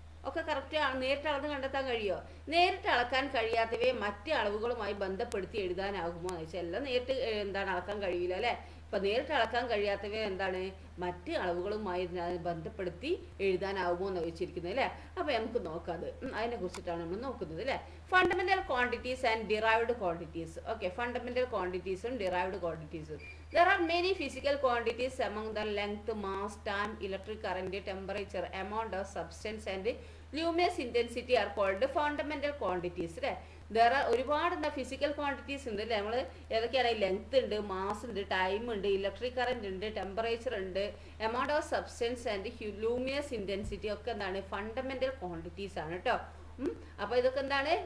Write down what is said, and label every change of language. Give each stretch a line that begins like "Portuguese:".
Malayalam: ഒക്കെ കറക്റ്റ് നേരിട്ട് അളന്ന് കണ്ടെത്താൻ കഴിയുമോ? നേരിട്ട് അളക്കാൻ കഴിയാത്തവയെ മറ്റ് അളവുകളുമായി ബന്ധപ്പെടുത്തി എഴുതാനാകുമോ എന്ന് വെച്ചാൽ എല്ലാം നേരിട്ട് എന്താണ് അളക്കാൻ കഴിയില്ല അല്ലേ. ഇപ്പം നേരിട്ട് അളക്കാൻ കഴിയാത്തവയെ എന്താണ് മറ്റ് അളവുകളുമായി ബന്ധപ്പെടുത്തി എഴുതാനാവുമോ എന്ന് ചോദിച്ചിരിക്കുന്നത് അല്ലേ. അപ്പോൾ നമുക്ക് നോക്കാം, അത് അതിനെ കുറിച്ചിട്ടാണ് നമ്മൾ നോക്കുന്നത് അല്ലേ.
English: Fundamental quantities and derived quantities.
Malayalam: Okay. Fundamental ക്വാണ്ടിറ്റീസും derived ക്വാണ്ടിറ്റീസും.
English: There are many physical quantities among the length, mass, time, electric current, temperature, amount of substance and luminous intensity are called fundamental quantities
Malayalam: അല്ലേ.
English: there are
Malayalam: ഒരുപാട് എന്താ physical quantities ഉണ്ട് അല്ലേ. നമ്മൾ ഏതൊക്കെയാണ്? Length ഉണ്ട്, mass ഉണ്ട്, time ഉണ്ട്, ഇലക്ട്രിക് കറന്റ് ഉണ്ട്, ടെമ്പറേച്ചർ ഉണ്ട്, amount of substance and luminous intensity ഒക്കെ എന്താണ്? ഫണ്ടമെന്റൽ ക്വാണ്ടിറ്റീസ് ആണ് കേട്ടോ. അപ്പോൾ ഇതൊക്കെ എന്താണ്?